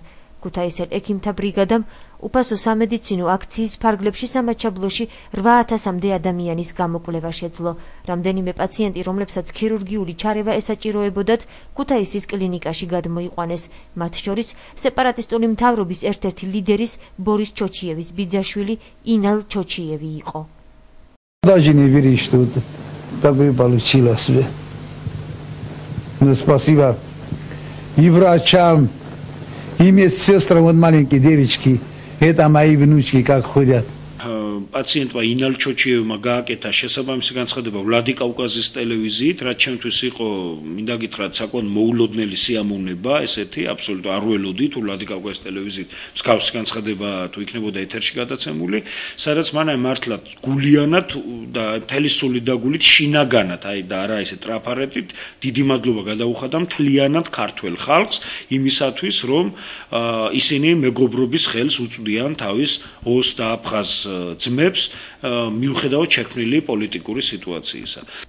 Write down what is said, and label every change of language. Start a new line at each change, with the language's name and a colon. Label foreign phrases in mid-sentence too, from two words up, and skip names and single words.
Georgian: ქუთაისელ ექიმთა ბრიგადამ უფასო სამედიცინო აქციის ფარგლებში სამაჩაბლოში 8000-მდე ადამიანის გამოკვლევა შეძლო. რამდენიმე პაციენტი, რომლებსაც ქირურგიული ჩარევა ესაჭიროებოდათ, ქუთაისის კლინიკაში გადმოიყვანეს. მათ შორის სეპარატისტული მთავრობის ერთ-ერთი ლიდერის ბორის ჩოჩიევის ბიძაშვილი ინალ ჩოჩიევი იყო.
Russian: Даже не веришь, что так бы получилось бы. Ну, спасибо и врачам, и медсестрам, вот маленькие девочки, это мои внучки, как ходят.
Georgian: პაციენტმა ინალ ჩოჩიევმა გააკეთა შესაბამისი განცხადება ვლადიკავკაზის ტელევიზიით, რაც ჩემთვის იყო, მინდა გითხრათ, საკმაოდ მოულოდნელი სიამოვნება, ესეთი აბსოლუტურად არ ველოდი თუ ვლადიკავკაზის ტელევიზიით მსგავსი განცხადება თუ იქნებოდა ეთერში გადაცემული, სადაც მან მართლაც გულიანად და მთელი სულით და გულით შინაგანად, და არა ესე ტრაფარეტით, დიდი მადლობა გადაუხადა მთლიანად ქართველ ხალხს იმისათვის, რომ ისინი მეგობრობის ხელს უწვდიან თავის ოს და აფხაზ ძმებს მიუხედავად შექმნილი პოლიტიკური სიტუაციისა.